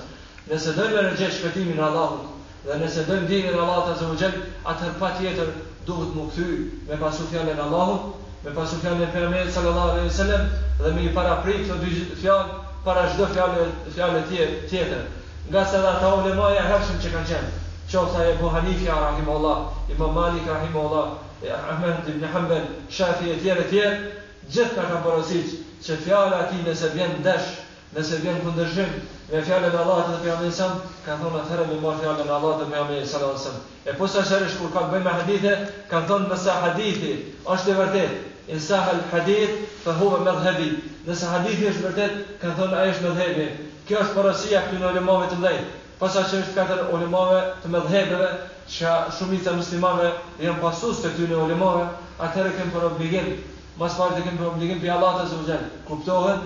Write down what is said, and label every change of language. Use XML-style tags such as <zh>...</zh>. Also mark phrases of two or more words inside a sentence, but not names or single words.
<sq>Nëse dojmë të gjejmë shpëtimin e Allahut dhe nëse dojmë dinën e Allahut</sq> <ar>عز وجل,</ar> <sq>atëherë patjetër duhet të kthy me pasu fjalën e Allahut, me pasu fjalën e pejgamberit</sq> <ar>صلى الله عليه وسلم</ar> <sq>dhe me i paraprit këto dy fjalë para çdo fjalë tjetër. Nga se ata ulemaja hershëm që kanë qenë, qoftë Abu Hanifa rahimahullah, Imam Malik rahimahullah, Ahmed ibn Hanbal, Shafi e tjerë, gjithë kanë porositur që fjala e tij nëse vjen dash, nëse vjen kundërshtim me fjalën e Allahut dhe pejgamberit</sq> <ar>صلى الله عليه وسلم,</ar> <sq>kanë thonë atëherë me marr fjalën e Allahut dhe pejgamberit</sq> <ar>صلى الله عليه وسلم.</ar> <sq>E posa shërish kur kanë bëjmë hadithe, kanë thonë nëse hadithi është i vërtetë,</sq> <ar>إن صح الحديث فهو مذهبي.</ar> <sq>Nëse hadithi është vërtet, kanë thonë ai është madhhabi. Kjo është porosia këtyre ulemave të mëdhenj. Posa që është katër ulemave të mëdhëbeve, që shumica muslimanëve janë pasues të këtyre ulemave, atëherë kanë për obligim, mas pari kanë për obligim për Allahut</sq> <ar>عز وجل.</ar> <sq>Kuptohet?</sq>